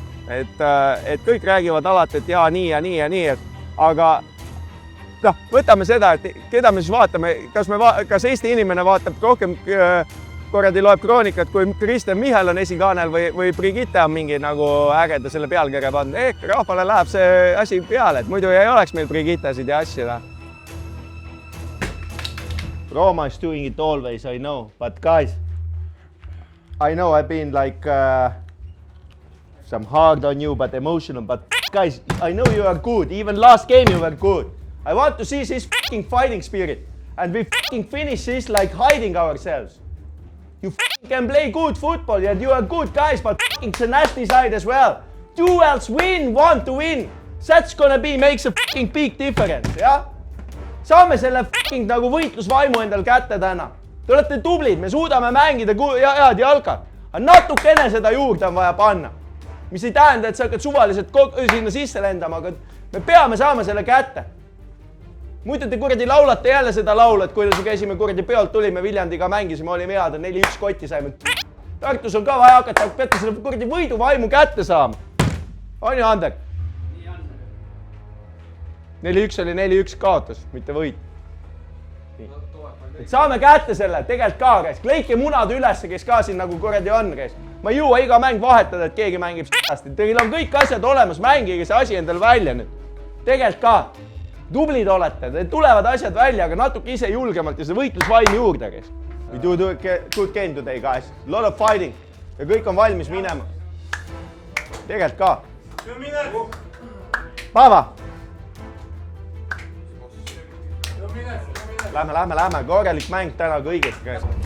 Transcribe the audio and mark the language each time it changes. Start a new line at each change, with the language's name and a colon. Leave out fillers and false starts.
Estonian: Et kõik räägivad alati, et jaa, nii ja nii ja nii, aga võtame seda, et keda me siis vaatame, kas Eesti inimene vaatab rohkem korradi loeb kroonikat, kui Kristjan Michal on esikaanel või Brigitte on mingi nagu ägeda selle pealkirja pannud. Rahvale läheb see asi peale, et muidu ei oleks meil Brigittesid ja asju.
English: Roma is doing it always, I know. But guys, I know I've been like some hard on you, but emotional. But guys, I know you are good. Even last game you were good. I want to see this fucking fighting spirit. And we fucking finish this like hiding ourselves. You fucking can play good football and you are good guys, but fucking the nasty side as well. Duels win, want to win. That's gonna be, makes a fucking big difference,
Estonian: jah? Saame selle fucking nagu võitlusvaimu endal kätte täna. Te olete tublid, me suudame mängida head jalka. Aga natukene seda juurde on vaja panna. Mis ei tähenda, et sa hakkad suvaliselt sinna sisse lendama, aga me peame saama selle kätte. Muidu te kuradi laulate jälle seda laulu, et kuidas käisime kuradi peolt, tulime Viljandiga, mängisime, olime head, 4-1 kotti saime. Tartus on ka vaja hakata, peate selle kuradi võiduvaimu kätte saama. On ju, Ander? 4-1 oli 4-1 kaotus, mitte võit. Et saame kätte selle, tegelikult ka käis. Leike munad üles, kes ka siin nagu kuradi on käis. Ma ei jõua iga mäng vahetada, et keegi mängib s**asti. Teil on kõik asjad olemas, mängige see asi endal välja nüüd. Tegelikult ka. Tublid olete, te tulevad asjad välja, aga natuke ise julgemalt ja see võitlusvaim juurde käis.
English: We do a good game today, guys. A lot of fighting.
Estonian: Ja kõik on valmis minema. Tegelikult ka. Pava! Lähme, korralik mäng täna kõigest käes.